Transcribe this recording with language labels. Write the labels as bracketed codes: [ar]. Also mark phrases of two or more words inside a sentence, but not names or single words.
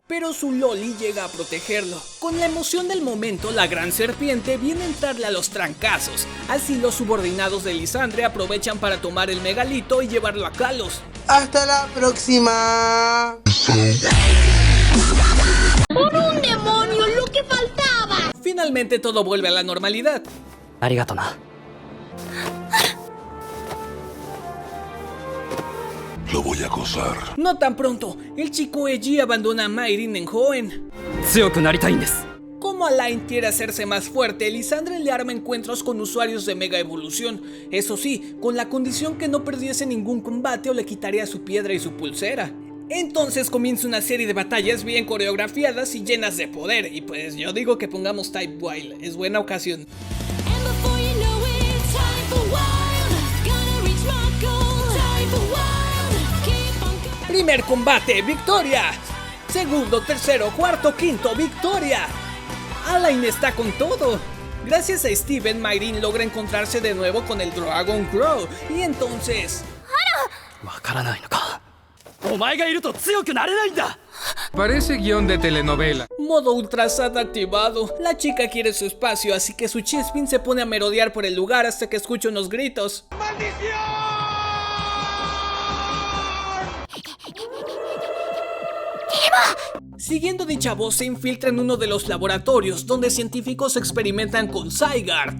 [es] Pero su Loli llega a protegerlo. Con la emoción del momento, la gran serpiente viene a entrarle a los trancazos. Así los subordinados de Lysandre aprovechan para tomar el megalito y llevarlo a Kalos. Hasta la próxima. ¡Por un demonio, lo que faltaba! Finalmente todo vuelve a la normalidad. [ja] ありがとな。 [es] Lo voy a acosar. No tan pronto, el chico Eiji abandona a Mayrin en Hoenn. [ja] 強くなりたいんです。 [es] Como Alain quiere hacerse más fuerte, Lysandre le arma encuentros con usuarios de Mega Evolución. Eso sí, con la condición que no perdiese ningún combate o le quitaría su piedra y su pulsera. Entonces comienza una serie de batallas bien coreografiadas y llenas de poder. Y pues yo digo que pongamos Type Wild, es buena ocasión. [en] And before you know it, it's time for wild. Gonna reach my goal. Time for wild. Keep on going. [es] Primer combate, victoria. Segundo, tercero, cuarto, quinto, victoria. Alain está con todo. Gracias a Steven, Mayrin logra encontrarse de nuevo con el Dragon Crow. Y entonces... [ja] わからないのか。お前がいると強くなれないんだ。 [es] Parece guión de telenovela. Modo Ultra Sad activado. La chica quiere su espacio, así que su Chispin se pone a merodear por el lugar hasta que escucha unos gritos. Siguiendo dicha voz, se infiltra en uno de los laboratorios donde científicos experimentan con Zygarde.